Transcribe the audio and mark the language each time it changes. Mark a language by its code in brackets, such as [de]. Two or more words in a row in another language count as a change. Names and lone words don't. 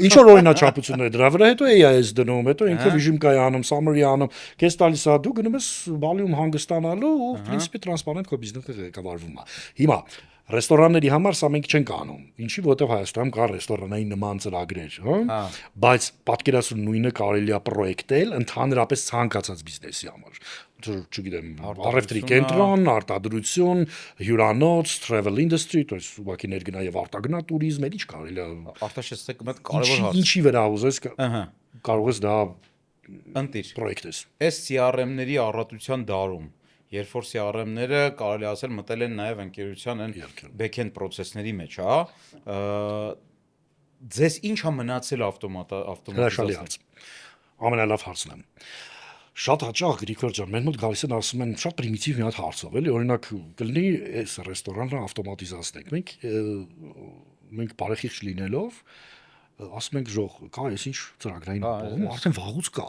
[hy] Ինչ որ օրինաչափություններ դրա վրա, հետո AI-ս դնում, հետո ինքը վիժիմկայի անում, summary անում, քեզ տալիս է դու գնում ես volume հանգստանալու ու principi transparent քո բիզնեսը ղեկավարվում է։ Հիմա ռեստորանների համար սա մենք չենք անում։ Ինչի, որովհետև Հայաստանում կա ռեստորանային նման ծրագրեր, հա։ Բայց պատկերացրու նույնը կարելի է պրոյեկտել ընդհանրապես ցանկացած բիզնեսի համար։ Չգիտեմ, առևտրի կենտրոն, արտադրություն, հյուրանոց, [en] travel industry, [ru] то есть [hy] ուղղակի ներգնա եւ արտագնա туриզմ, էլ ինչ կարելի է։ Արտաշեսեք մեծ կարևոր հարց։ Ինչի վրա ուզես կարող ես դա ընտիր պրոյեկտես։ Այս CRM-ների առատության դարում երբ որ CRM-ները կարելի ասել մտել են նաև ընկերության այն [en] back-end process- [hy] ների մեջ, հա, ձեզ ինչ է մնացել ավտոմատիզացնել։ Ամենալավ հարցն է։ Շատ հաճախ Գրիգոր ջան, մեր մոտ գալիս են ասում են շատ պրիմիտիվ մի հատ հարցով, էլի, օրինակ կլինի այս ռեստորանը ավտոմատիզացնենք։ Մենք բարեխիղճ լինելով ասում ենք ժող, կա այս ինչ ծրագրային ապահովում, արդեն վաղուց կա։